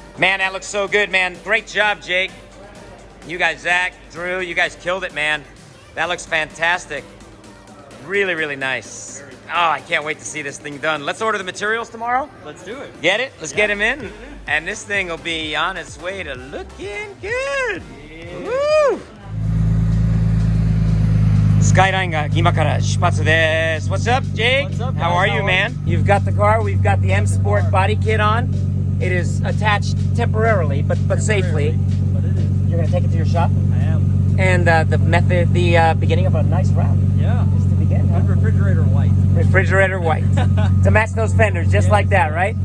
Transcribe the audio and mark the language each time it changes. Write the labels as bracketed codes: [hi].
[en] Man, that looks so good, man. Great job, Jake. You guys, Zach, Drew, you guys killed it, man. That looks fantastic. Really, really nice. Oh, I can't wait to see this thing done. Let's order the materials tomorrow. Let's do it. Get it? Let's get him in. And this thing will be on its way to looking good. Woo! [ja] Skyline が今から出発です。 [en] What's up, Jake? What's up, guys? How are you, man? You've got the car. We've got the M Sport body kit on. It is attached temporarily, but safely. But it is. You're gonna take it to your shop. I am. And the beginning of a nice route Yeah. is to begin. Huh? Good refrigerator white. Refrigerator white to match those fenders, just like that, right?